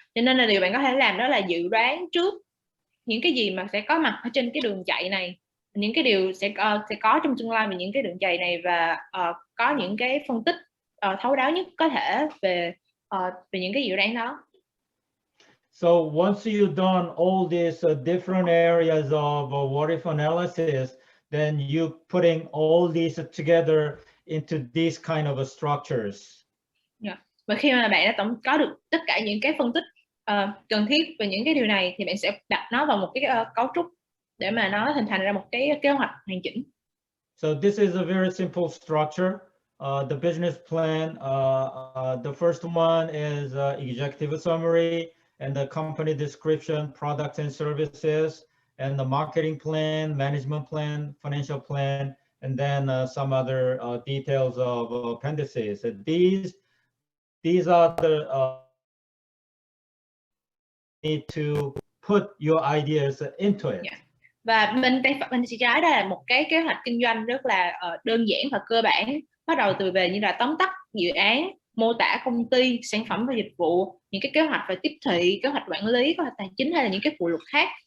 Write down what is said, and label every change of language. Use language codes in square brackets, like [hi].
[vi] Cho nên là điều bạn có thể làm đó là dự đoán trước những cái gì mà sẽ có mặt ở trên cái đường chạy này, những cái điều sẽ có trong tương lai về những cái đường chạy này, và có những cái phân tích thấu đáo nhất có thể về những cái dự đoán đó. [en] So once you've done all these different areas of what if analysis, then you putting all these together into these kind of structures. Yeah. [vi] Và khi mà bạn đã có được tất cả những cái phân tích cần thiết về những cái điều này thì bạn sẽ đặt nó vào một cái cấu trúc để mà nó hình thành ra một cái kế hoạch hoàn chỉnh. [en] So this is a very simple structure. The business plan, the first one is executive summary and the company description, products and services, and the marketing plan, management plan, financial plan, and then some other details of appendices. These are the need to put your ideas into it. Yeah. [vi] Và bên trái đây là một cái kế hoạch kinh doanh rất là đơn giản và cơ bản, bắt đầu từ về như là tóm tắt dự án, mô tả công ty, sản phẩm và dịch vụ, những cái kế hoạch về tiếp thị, kế hoạch quản lý, kế hoạch tài chính hay là những cái phụ lục khác.